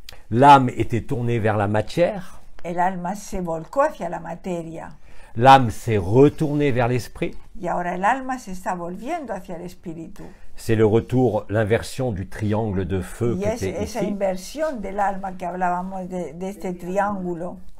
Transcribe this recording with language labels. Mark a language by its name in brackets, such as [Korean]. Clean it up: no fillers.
[French] L'âme était tournée vers la matière. [Spanish] El alma se volcó hacia la materia. [French] L'âme s'est retournée vers l'esprit. [Spanish] Y ahora el alma se está volviendo hacia el espíritu. [French] C'est le retour, l'inversion du triangle de feu qui était [Spanish] esa [French] ici. [Spanish] Inversión del alma que hablábamos de este triángulo.